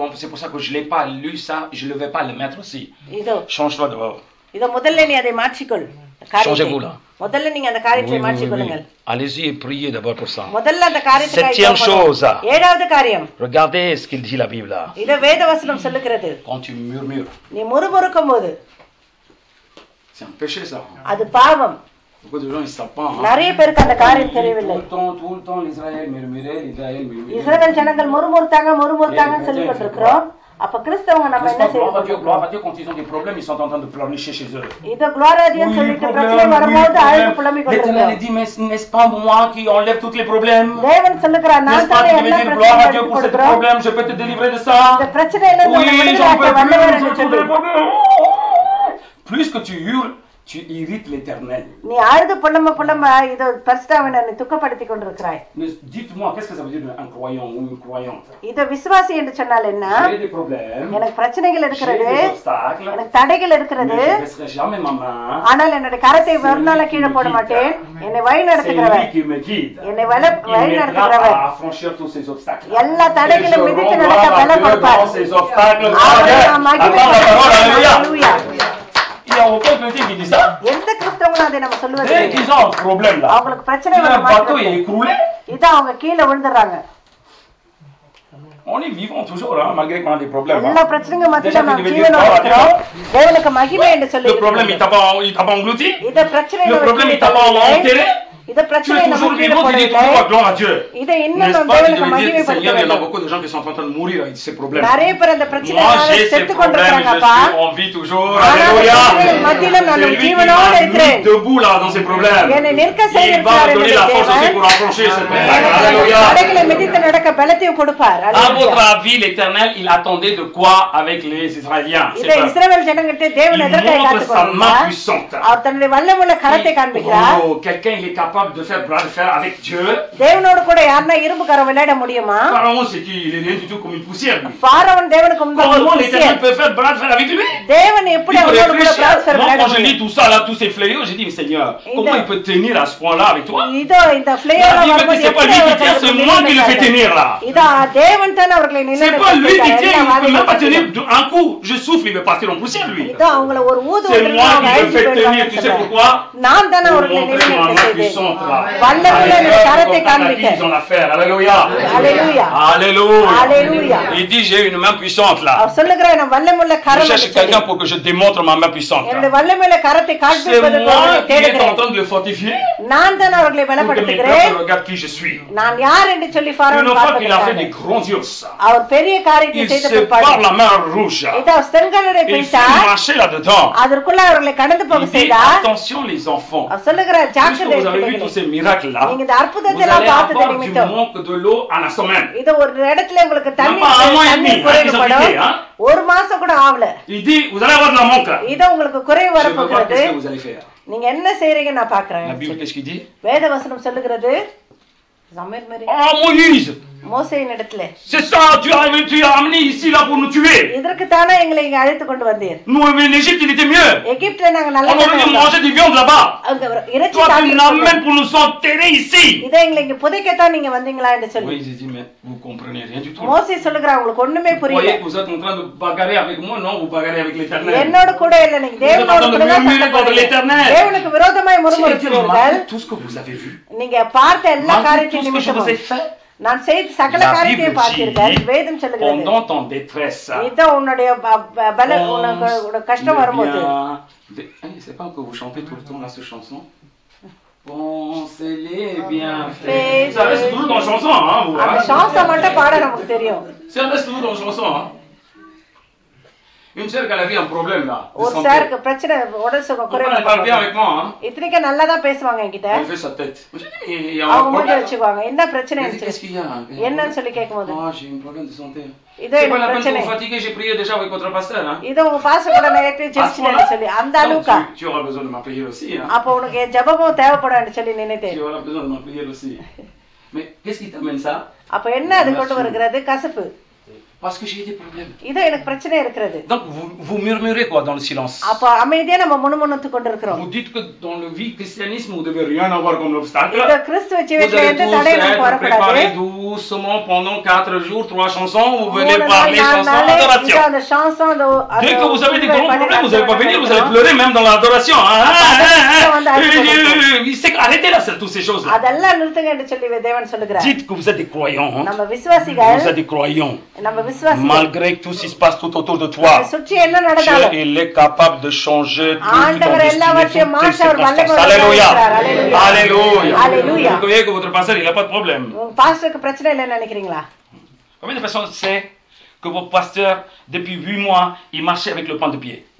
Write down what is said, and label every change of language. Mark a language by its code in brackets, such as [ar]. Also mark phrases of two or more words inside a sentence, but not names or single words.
[fr] C'est pour ça que je ne l'ai pas lu ça. Je ne vais pas le mettre aussi. [ta] இதோ [fr] Change-toi dehors. [ta] இத முதல்ல நீ அதை மாற்றிக்கொள். [fr] Changez-vous là. [ta] முதல்ல நீங்க அந்த காரியத்தை மாற்றிக்கொள்ளுங்கள். [fr] Allez-y et priez d'abord pour ça. [ta] முதல்ல அந்த காரியத்துக்காக [fr] Septième chose. [ta] ஏழாவது காரியம். [fr] Regardez ce qu'il dit la Bible là. [ta] இத வேதவசனம் சொல்லுகிறது. [fr] Quand tu murmures, [ta] நீ முறுமுறுக்கும்போது [fr] c'est un péché ça. [ta] அது பாவம். [fr] Beaucoup de gens ils savent pas. [ta] நிறைய பேருக்கு அந்த காரியம் தெரியவில்லை. [fr] Tout le temps l'Israël murmurait. [ta] இஸ்ரவேல் ஜனங்கள் முறுமுறுத்தாங்க சொல்லிக் கொண்டிருக்கிறோம். அப்ப கிறிஸ்தவங்க நம்ம என்ன செய்யணும்? [fr] Gloire à Dieu, quand ils ont des problèmes, ils sont en train de pleurnicher chez eux. [ta] இது [fr] gloire à Dieu [ta] சொல்லிட்டு பிரச்சனை வரும்போது அழுது புலம்பிக் கொண்டிருக்கிறோம். [fr] L'Éternel dit, mais n'est-ce pas moi qui enlève tous les problèmes? [ta] தேவன் சொல்லுகிறார், நான் தான் எல்லா [fr] gloire à Dieu pour ce problème, je peux te délivrer de ça. [ta] இந்த பிரச்சனையில இருந்து [fr] j'en peux [ta] வல்லவர் [fr] plus, [ta] என்று சொல்லு. [fr] Plus que tu hurles, tu irrites l'Éternel. [ta] நீ அழுது புலம்ப இது பரிசுத்தவானை நீ துக்கப்படுத்திக் கொண்டிருக்கிறாய். [fr] Dites-moi, qu'est-ce que ça veut dire un croyant ou une croyante? [ta] இது விசுவாசி என்று சொன்னால் என்ன? [fr] J'ai des problèmes. [ta] எனக்கு பிரச்சனைகள் இருக்கிறது. [fr] J'ai des obstacles. [ta] எனக்கு தடைகள் இருக்கிறது. [fr] Je ne baisserai jamais ma main. [ta] ஆனால் என்னுடைய கரத்தை ஒரு நாள் கீழே போட மாட்டேன். என்னை வழி நடத்துகிறவர். [fr] C'est lui qui me guide. [ta] என்னை வழி நடத்துகிறவர். [fr] À franchir tous ces obstacles. [ta] எல்லா தடைகளையும் மிதித்து நடக்க பலம் கொடுப்பார். [fr] Ces obstacles. Alléluia. Il n'y a aucun chrétien qui dit ça. [ta] எந்த கிறிஸ்தவங்களும் அதை நம்ம சொல்லுவது [fr] Dès qu'ils ont un problème là, [ta] அவங்களுக்கு பிரச்சனை [fr] le [ta] வர [fr] bateau est écroulé. [ta] இதான் அவங்க கீழே விழுந்துறாங்க. [fr] On est vivant toujours, hein, malgré qu'on a des problèmes. [ta] எல்லா பிரச்சனையும் மத்தியில நம்ம ஜீவனோட இருக்கிறோம். தேவனுக்கு மகிமை என்று சொல்லி. [fr] Le problème il t'a pas englouti. [ta] இந்த பிரச்சனை [fr] Le problème il t'a pas enterré. [ta] இந்த பிரச்சனை நம்ம கீழே போடவில்லை. இதை இன்னும் நம்ம தேவனுக்கு மகிமைப்படுத்த வேண்டும். [fr] Il y a beaucoup de gens qui sont en train de mourir avec ces problèmes. [ta] நிறைய பேர் அந்த பிரச்சனையால செத்து கொண்டிருக்காங்கப்பா. [fr] On vit toujours. Alléluia. [ta] மத்தியில நான் ஜீவனோட இருக்கிறேன். [fr] Debout là dans ces problèmes. [ta] என்னை நிற்க [fr] Il va [ta] செய்கிறார் [fr] donner la force aussi pour affranchir cette problème. Alléluia. [ta] தடைகளை மிதித்து நடக்க பலத்தையும் கொடுப்பார். [fr] À votre avis, l'Éternel, il attendait de quoi avec les Israéliens? [ta] இதை இஸ்ரவேல் ஜனங்கள்ட்ட தேவன் எதற்காக காத்துக்கொண்டிருக்கிறார்? அவர் தன்னுடைய வல்லமையுள்ள கரத்தை காண்பிக்கிறார். [fr] Quelqu'un il est capable de faire bras de fer avec Dieu. [ta] தேவனோடு கூட யாரனா இரும்பு கரம் விளையாட முடியுமா? [fr] Pharaon c'est qui? Il est rien du tout comme une poussière. [ta] பாராவன் தேவனுக்கு முன்பாக [fr] Comment l'Éternel peut faire bras de fer avec lui? [ta] தேவன் எப்படி அவரோடு கூட [fr] bras de fer [ta] விளையாட [fr] Quand je lis tout ça là, tous ces fléaux, j'ai dit mais Seigneur, comment il peut tenir à ce point-là avec toi? [ta] இதோ இந்த ஃப்ளேயர் வரும்போது [fr] c'est pas lui qui tient, c'est moi qui le fais tenir là. [ta] இதோ தேவன் தான் அவர்களை [fr] C'est pas lui qui tient, il peut même pas tenir un coup. Je souffle, il va partir en poussière lui. [ta] இதோ அவங்கள ஒரு ஊது [fr] C'est moi qui le fais tenir, tu sais pourquoi? [ta] நான் தான் அவர்களை நிலைநிறுத்த வல்லமையுள்ள கரத்தை காண்பிக்க. [fr] Ils ont l'affaire. Alléluia. Alléluia. Alléluia. Alléluia. Il dit j'ai une main puissante là. [ta] அவர் சொல்லுகிறார் நான் வல்லமையுள்ள [fr] Je [ta] கரம். [fr] cherche quelqu'un pour que je démontre ma main puissante. [ta] என்னுடைய வல்லமையுள்ள கரத்தை [fr] C'est [ta] காண்பிப்பதற்கு [fr] moi [ta] அவர்களை [fr] qui est en [ta] தேடுகிறேன். [fr] train de le fortifier. [ta] நான் தான் அவர்களை [fr] Pour que mes [ta] பலப்படுத்துகிறேன். [fr] peuples regardent qui je suis. [ta] நான் யார் என்று சொல்லி [fr] Une [ta] ஃபாரோன் [fr] fois qu'il a fait des [ta] பார்த்தார். [fr] grandioses, [ta] அவர் பெரிய காரியத்தை [fr] il [ta] செய்த [fr] sépare [ta] பிற்பாடு [fr] la mer rouge. [ta] இதோ செங்கடலை [fr] Il fait [ta] பிடித்தார். [fr] marcher là-dedans. [ta] அதற்குள்ள அவர்களை கடந்து போக [fr] Il dit [ta] செய்தார். [fr] attention les enfants. [ta] அவர் சொல்லுகிறார் [fr] Puisque [ta] ஜாக்கிரதை [fr] vous avez vu tous ces miracles là, [ta] நீங்க இந்த [fr] vous [ta] அற்புதத்தை [fr] allez [ta] எல்லாம் பார்த்தது [fr] avoir du [ta] நிமித்தம் [fr] manque de l'eau à la semaine. [ta] இது ஒரு இடத்துல உங்களுக்கு [fr] Même pas un mois et demi, [ta] குறைவுபடும். [fr] hein, hein. [ta] ஒரு மாசம் கூட ஆகல. [fr] Il dit vous allez avoir de la manque. [ta] இது உங்களுக்கு குறைவு [fr] Je veux voir [ta] வரப்போகிறது. [fr] qu'est-ce que vous allez faire. [ta] நீங்க என்ன செய்றீங்க நான் பாக்குறேன். [fr] La Bible qu'est-ce qu'il dit? [ta] வேத வசனம் சொல்லுகிறது சமீர் மேரி [fr] Oh Moïse, [ta] மோசேயின் இடத்துல [fr] c'est ça, tu as amené ici là pour nous tuer. [ta] இதற்கு தானே எங்களை இங்க அழைத்து கொண்டு வந்தீர். [fr] Nous l'Égypte il était mieux. [ta] எகிப்துல நாங்க நல்லா [fr] On aurait dû manger des viandes là-bas. [ta] அங்க இறைச்சி [fr] Toi tu [ta] சாப்பிட்டு [fr] n'amènes pour nous enterrer ici. [ta] இதை எங்களை இங்க புதைக்கத்தான் நீங்க வந்தீங்களா என்று சொல்லி [fr] Oui, j'ai dit mais vous comprenez rien du tout. [ta] மோசே சொல்லுகிறார் உங்களுக்கு ஒண்ணுமே [fr] Vous [ta] புரியல. [fr] voyez que vous êtes en train de bagarrer avec moi, non, vous bagarrez avec l'Éternel. [ta] என்னோட கூட இல்ல நீங்க தேவனோட கூட தான் சண்டை போடுறீங்க. தேவனுக்கு விரோதமாய் முறுமுறுக்கிறீர்கள். [fr] Tout ce que vous avez vu, [ta] நீங்க பார்த்த எல்லா காரியத்தையும் [fr] tout ce que je vous ai [ta] நிமித்தமும் [fr] fait, [ta] நான் செய்த சகல காரியத்தையும் பார்த்தீர்கள். வேதம் சொல்லுகிறது [fr] pendant ton détresse. [ta] இதோ உன்னுடைய உனக்கு கஷ்டம் வரும்போது [fr] C'est pas que vous chantez tout le temps là cette chanson. Pensez-les bien fait. Ça reste toujours dans la chanson, hein, vous. [ta] அந்த சான்ஸ மட்டும் பாட நமக்கு தெரியும். [fr] Ça reste toujours dans la chanson, hein. Une sœur qui a un problème là. [ta] ஒரு சாருக்கு பிரச்சனை உடல் சுகம் குறைவு. [fr] Elle parle bien avec moi, hein. [ta] இத்தனைக்கு நல்லா தான் பேசுவாங்க என்கிட்ட. [fr] Elle fait sa tête. Il y a un [ta] அவங்க மூஞ்சி [fr] problème. [ta] வச்சுக்குவாங்க. என்ன பிரச்சனை [fr] Qu'est-ce qu'il y a? [ta] என்னன்னு சொல்லி கேக்கும்போது [fr] Ah, j'ai un problème de santé. [ta] இதோ [fr] C'est pas [ta] எனக்கு [fr] la peine de [ta] பிரச்சனை. [fr] vous fatiguer, j'ai prié déjà avec votre pasteur, hein. [ta] இதோ உங்க பாஸ்டர் கூட நேரத்தை ஜெபிச்சிட்டேன்னு சொல்லி அந்த [fr] Donc, [ta] அளவுக்கு [fr] tu auras besoin de ma prière aussi, hein. [ta] அப்ப உனக்கு ஜெபமும் தேவைப்படும்னு சொல்லி நினைத்தேன். [fr] Tu auras besoin de ma prière aussi. Mais qu'est-ce qui t'amène ça? [ta] அப்ப என்ன அது கொண்டு வருகிறது? கசப்பு. [fr] Parce que j'ai des problèmes. [ta] இதோ எனக்கு பிரச்சனை இருக்கிறது. [fr] Donc vous murmurez quoi dans le silence? [ta] அப்ப அமைதியா நம்ம முணுமுணுத்து கொண்டிருக்கிறோம். [fr] Vous dites que dans le vie christianisme vous devez rien avoir comme obstacle. [ta] இந்த கிறிஸ்துவ [fr] Vous [ta] ஜீவியத்துல [fr] allez [ta] எந்த [fr] tous [ta] தடையும் நமக்கு [fr] être [ta] வரக்கூடாது. [fr] préparés doucement pendant 4 jours, 3 chansons, vous venez parler chansons, adoration. [ta] அந்த சான்சம் அந்த [fr] Dès que vous avez des gros problèmes, vous n'allez pas venir, vous allez pleurer même dans l'adoration. Arrêtez là toutes ces choses là. [ta] அதெல்லாம் நிறுத்துங்க என்று சொல்லி தேவன் சொல்லுகிறார். [fr] Dites que vous êtes des croyants. [ta] நம்ம விசுவாசிகள். [fr] Vous êtes des croyants. [ta] நம்ம [fr] malgré tout ce qui se passe tout autour de toi, Dieu il est capable de changer toute ton destinée, toutes tes circonstances. Alléluia. Alléluia. Vous voyez que votre pasteur, il n'a pas de problème. Combien de personnes savent que vos pasteurs, depuis 8 mois, ils marchaient avec le pan de pied?